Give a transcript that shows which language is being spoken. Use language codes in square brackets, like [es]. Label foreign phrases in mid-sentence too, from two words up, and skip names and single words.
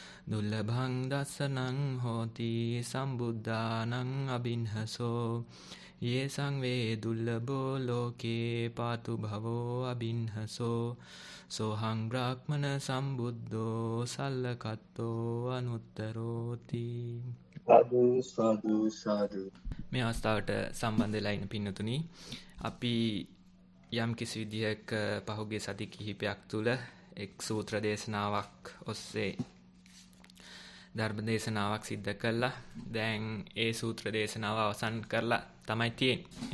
[pi] දුල්ලභං දස්සනං හෝති සම්බුද්ධානං අබින්හසෝ ये සංවේ දුර්ලභෝ ලෝකේ පාතු භවෝ අබින්හසෝ සෝහං බ්‍රාහ්මන සම්බුද්ධෝ සල්ලකත්තෝ අනුත්තරෝති. [si] සාදු සාදු සාදු. මේ අවස්ථාවට සම්බන්ධ වෙලා ඉන්න පින්නතුනි, අපි යම් කිසි විදිහක පහුගිය සති කිහිපයක් තුල එක් සූත්‍ර දේශනාවක් ඔස්සේ ධර්ම දේශනාවක් සිද්ධ කළා. දැන් ඒ සූත්‍ර දේශනාව අවසන් කරලා තමයි තියෙන්නේ.